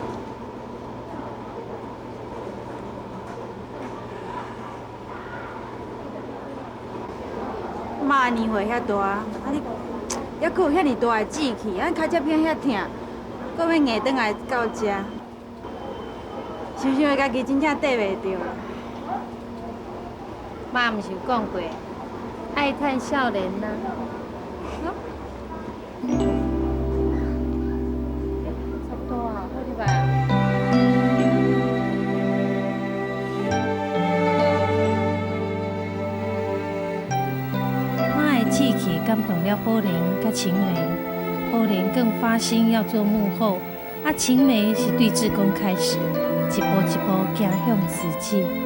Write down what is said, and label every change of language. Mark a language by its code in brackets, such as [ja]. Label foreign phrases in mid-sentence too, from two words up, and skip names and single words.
[nan] 妈年岁遐大，你还阁有遐尼大的志气，脚趾片遐疼，阁要硬转来到遮，想想家己真正缀袂着。妈毋是有讲过，爱趁少年呐。差不多啊，好去吧。妈的志气感动了宝莲甲晴梅，宝莲更发心要做幕后，晴梅是对志工开始，一步一步走向实际。